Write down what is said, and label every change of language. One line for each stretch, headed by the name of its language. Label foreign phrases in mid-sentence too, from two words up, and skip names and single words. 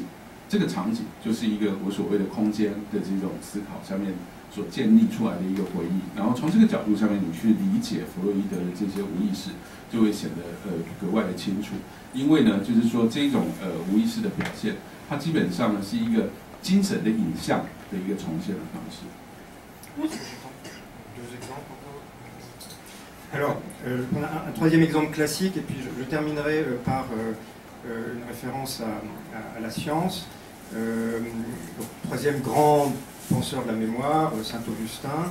Chinese: 这个场景就是一个我所谓的空间的这种思考上面所建立出来的一个回忆，然后从这个角度上面你去理解弗洛伊德的这些无意识，就会显得格外的清楚。因为呢，就是说这种无意识的表现，它基本上呢是一个精神的影像的一个重现的方式。
French: Alors, on a un troisième exemple classique, et puis je terminerai par une référence à la science. Donc, troisième grand penseur de la mémoire, Saint-Augustin.